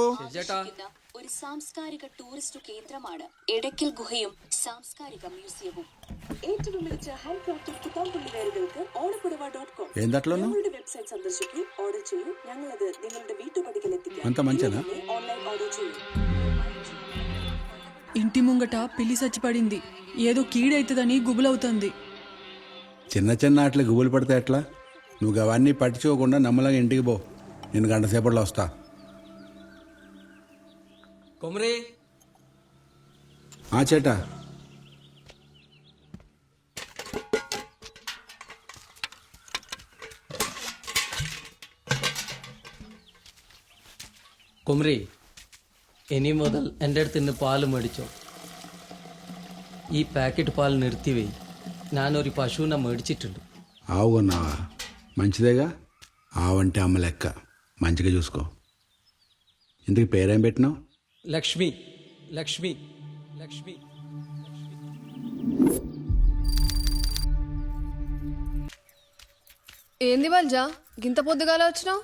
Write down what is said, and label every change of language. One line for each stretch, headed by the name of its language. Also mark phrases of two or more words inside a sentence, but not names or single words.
Malayalam: ഒരു സാംസ്കാരിക ടൂറിസ്റ്റ് കേന്ദ്രമാണ് എടക്കൽ ഗുഹയും സാംസ്കാരിക മ്യൂസിയവും. ഏറ്റവും മികച്ച ഹാൻഡ്ക്രാഫ്റ്റഡ് പുത്താമ്പുള്ളി വേറുകൾക്ക് ഓണപ്പുടവ.com ഞങ്ങളുടെ വെബ്സൈറ്റ് സന്ദർശിക്കൂ, ഓർഡർ ചെയ്യൂ. ഞങ്ങളത് നിങ്ങളുടെ വീട്ടുപടിക്കൽ എത്തിക്കാം.
English: online order
Malayalam: ചെയ്യൂ.
Telugu: ఇంటి ముంగట పిల్లి చచ్చిపడింది. ఏదో కీడైతుందని గుబులవుతుంది. చిన్న చిన్న ఆటలు గుబులు పడితే ఎట్లా? నువ్వు అవన్నీ పట్టించుకోకుండా నమ్మలంగా ఇంటికి పో. నేను గంట సేపట్లో వస్తా. కొమరే
Malayalam: చేటా കുമരി, ഇനി മുതൽ എൻ്റെ അടുത്ത് നിന്ന് പാല് മേടിച്ചോ. ഈ പാക്കറ്റ് പാൽ നിർത്തിവെയ്. ഞാനൊരു പശുവിനെ മേടിച്ചിട്ടുണ്ട്.
Telugu: ఆవు కొన్నావా? మంచిదేగా. ఆవంటే అమ్మ లెక్క. మంచిగా చూసుకో. ఇందుకు పేరేం పెట్టినావు? లక్ష్మి. లక్ష్మి లక్ష్మి ఏంది బల్జా గింత పొద్దుగాల వచ్చినావు?